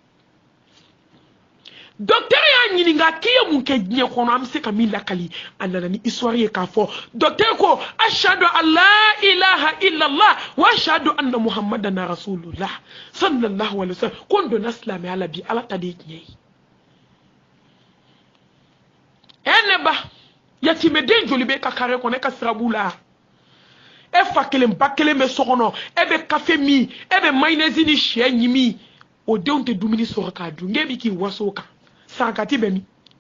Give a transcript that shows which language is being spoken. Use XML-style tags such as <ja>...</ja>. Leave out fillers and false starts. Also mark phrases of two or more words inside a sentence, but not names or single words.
<bm>docteur y'a ɲininka k'i ye mun kɛ diɲɛ kɔnɔ an bɛ se ka min lakali a nana ni histoire ye k'a fɔ docteur ko</bm> <ar>أشهد أن لا إله إلا الله وأشهد أن محمدا رسول الله صلى الله عليه وسلم</ar> <bm>ko n donna silamɛya la bi ala ta de ye tiɲɛ ye ne ba yatimɛden joli bɛ ka kare kɔnɔ e ka sirabu la e fa kelen ba kelen bɛ so kɔnɔ e bɛ kafe min e bɛ mayonnaise ni sɛ ɲimi o denw tɛ dumuni sɔrɔ k'a dun e bɛ k'i waso o kan sarakati bɛ min</bm>